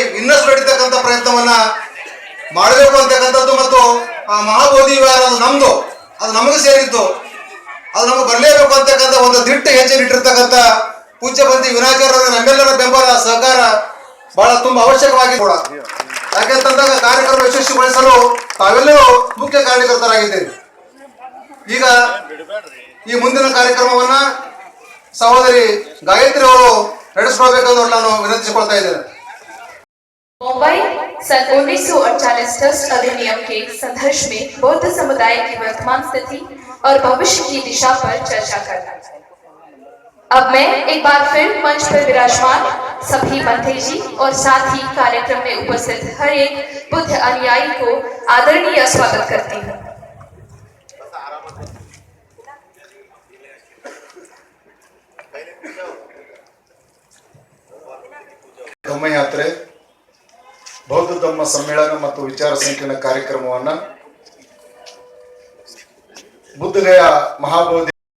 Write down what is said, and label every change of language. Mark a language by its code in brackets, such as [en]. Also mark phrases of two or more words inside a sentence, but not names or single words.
[kn] ಇನ್ನಷ್ಟು ನಡೀತಕ್ಕಂಥ ಪ್ರಯತ್ನವನ್ನ ಮಾಡಬೇಕು ಅಂತಕ್ಕಂಥದ್ದು ಮತ್ತು ಆ ಮಹಾಬೋಧಿ ವಿಹಾರ ಅದು ನಮ್ದು, ಅದು ನಮಗೆ ಸೇರಿದ್ದು, ಅದು ನಮಗೆ ಬರಲೇಬೇಕು ಅಂತಕ್ಕಂಥ ಒಂದು ದಿಟ್ಟ ಹೆಜ್ಜೆ ಇಟ್ಟಿರ್ತಕ್ಕಂಥ ಪೂಜ್ಯ ಬಂದಿ ವಿನಾಚಾರ್ಯರ ನಮ್ಮೆಲ್ಲರ ಬೆಂಬಲ ಸಹಕಾರ ಬಹಳ ತುಂಬಾ ಅವಶ್ಯಕವಾಗಿ ಕೂಡ. ಯಾಕೆಂತಂದಾಗ ಕಾರ್ಯಕ್ರಮ ಯಶಸ್ವಿಗೊಳಿಸಲು ತಾವೆಲ್ಲರೂ ಮುಖ್ಯ ಕಾರಣಕರ್ತರಾಗಿದ್ದೇವೆ. ಈಗ ಈ ಮುಂದಿನ ಕಾರ್ಯಕ್ರಮವನ್ನ ಸಹೋದರಿ ಗಾಯತ್ರಿ ಅವರು ನಡೆಸಿಕೊಳ್ಬೇಕೆಂದು ನಾನು ವಿನಂತಿಸಿಕೊಳ್ತಾ ಇದ್ದೇನೆ. [hi] मुंबई सन 1948 ट्रस्ट अधिनियम के संघर्ष में बौद्ध समुदाय की वर्तमान स्थिति और भविष्य की दिशा पर चर्चा करना। अब मैं एक बार फिर मंच पर विराजमान सभी मंत्री जी और साथ ही कार्यक्रम में उपस्थित हर एक बुद्ध अनुयायी को आदरणीय स्वागत करती हूँ। [kn] ಧಮ್ಮಯಾತ್ರೆ ಬೌದ್ಧ ಧಮ್ಮ ಸಮ್ಮೇಳನ ಮತ್ತು ವಿಚಾರ ಸಂಕಿರಣ ಕಾರ್ಯಕ್ರಮವನ್ನು ಬುದ್ಧಗಯ ಮಹಾಬೋಧಿ